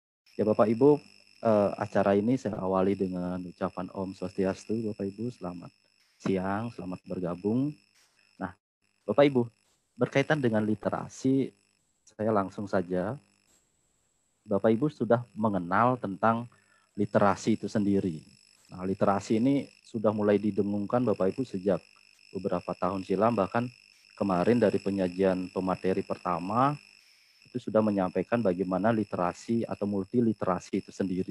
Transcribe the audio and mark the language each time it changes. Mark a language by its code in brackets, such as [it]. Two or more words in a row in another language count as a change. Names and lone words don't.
[id] Ya Bapak Ibu, acara ini saya awali dengan ucapan [ban] Om Swastiastu. [id] Bapak Ibu, selamat siang, selamat bergabung. Nah, Bapak Ibu, berkaitan dengan literasi, saya langsung saja, Bapak Ibu sudah mengenal tentang literasi itu sendiri. Nah, literasi ini sudah mulai didengungkan Bapak Ibu sejak beberapa tahun silam, bahkan kemarin dari penyajian pemateri pertama itu sudah menyampaikan bagaimana literasi atau multiliterasi itu sendiri.